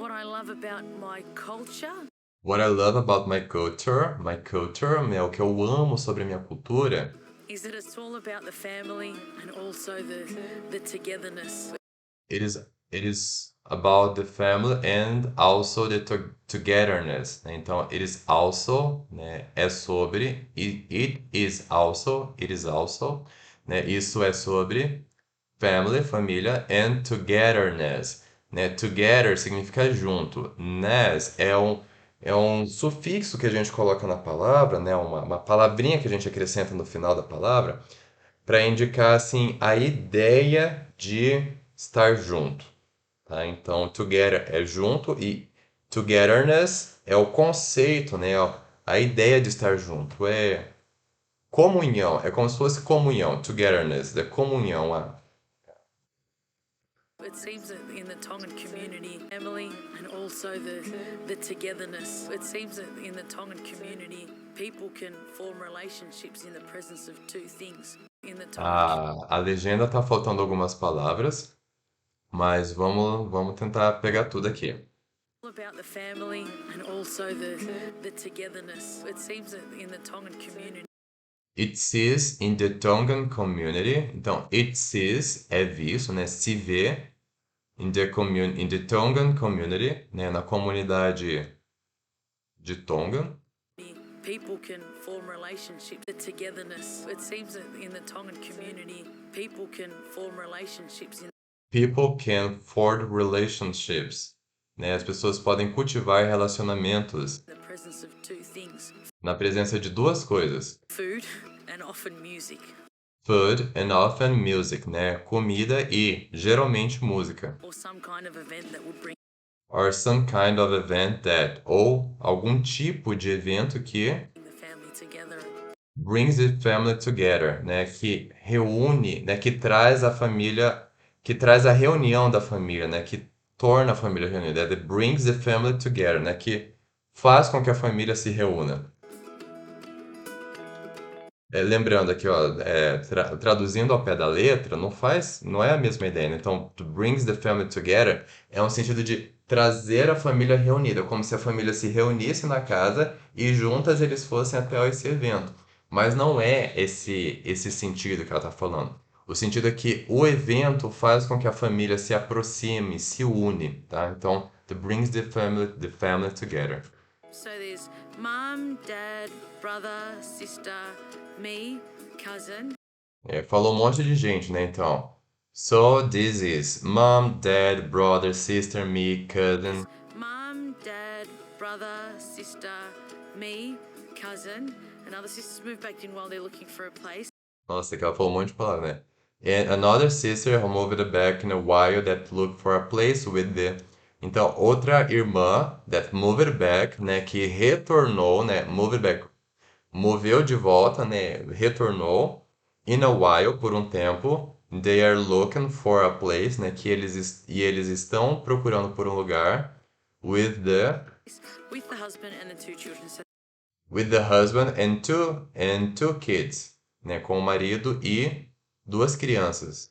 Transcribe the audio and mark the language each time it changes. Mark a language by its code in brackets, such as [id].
[en] What I love about my culture What I love about my culture, [pt] é o que eu amo sobre a minha cultura, [en] is that it's all about the family and also the togetherness. it is about the family and also the togetherness, né? Então, it is also, né, [pt] é sobre, [en] it is also, né? [pt] Isso é sobre family, família, [en] and togetherness, [pt] né? Together significa junto, ness é um sufixo que a gente coloca na palavra, né? Uma palavrinha que a gente acrescenta no final da palavra para indicar assim a ideia de estar junto, tá? Então, together é junto e togetherness é o conceito, né? A ideia de estar junto é comunhão, é como se fosse comunhão, togetherness, é comunhão, [en] It seems that in the Tongan community, family and also the togetherness. It seems that in the Tongan community, people can form relationships in the presence of two things. In the Tongan [pt] a legenda tá faltando algumas palavras, mas vamos tentar pegar tudo aqui. [en] About the family and also the togetherness. It seems that in the Tongan community. It sees in the Tongan community. [pt] Então, it sees é visto, né? Se vê [en] in the Tongan community, [pt] né? Na comunidade de Tongan. [en] People can form relationships, the togetherness. It seems that in the Tongan community, people can form relationships. People can form relationships. [pt] Né? As pessoas podem cultivar relacionamentos [en] The presence of two things: [pt] na presença de duas coisas. [en] food and often music. Food and often music, [pt] né? Comida e geralmente música. [en] Or some kind of event that would bring Or some kind of event that, [pt] ou algum tipo de evento que [en] the family together. brings the family together, né? [pt] Que reúne, né? Que traz a família, que traz a reunião da família, né? Que torna a família reunida, [en] that brings the family together, [pt] né? Que faz com que a família se reúna. Lembrando aqui, ó, traduzindo ao pé da letra, não é a mesma ideia, né? Então, [en] to brings the family together [pt] é um sentido de trazer a família reunida, como se a família se reunisse na casa e juntas eles fossem até esse evento. Mas não é esse sentido que ela está falando. O sentido é que o evento faz com que a família se aproxime, se une, tá? [en] Então, to brings the family together. So there's mum, dad, brother, sister, me, cousin. [pt] Falou um monte de gente, né? [en] Então, so this is mom, dad, brother, sister, me, cousin. Mum, dad, brother, sister, me, cousin, and other sisters moved back in while they're looking for a place. [pt] Nossa, que ela falou um monte de palavras, né? [en] And another sister who moved back in a while that looked for a place with the... [pt] Então, outra irmã [en] that moved back, [pt] né? Que retornou, né? Moved back. Moveu de volta, né? Retornou. [en] In a while, [pt] por um tempo. [en] They are looking for a place, né? [pt] Que eles estão procurando por um lugar. [en] With the Husband and the two children. So with the husband and two kids, né? [pt] Com o marido e duas crianças.